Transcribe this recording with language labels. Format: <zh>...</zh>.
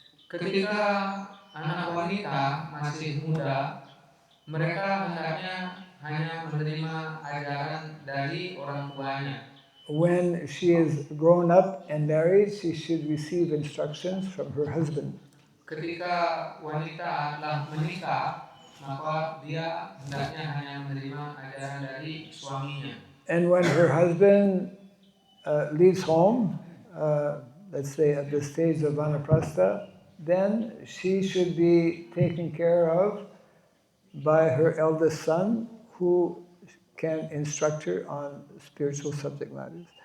<id>Ketika anak wanita masih muda, mereka hendaknya hanya menerima ajaran dari orang tuanya.</id> <en>When she is grown up and married, she should receive instructions from her husband.</en> <id>Ketika wanita telah menikah, maka dia hendaknya hanya menerima ajaran dari suaminya.</id> <en>And when her husband leaves home, let's say at the stage of vanaprastha, then she should be taken care of by her eldest son, who can instruct her on spiritual subject matters.</en>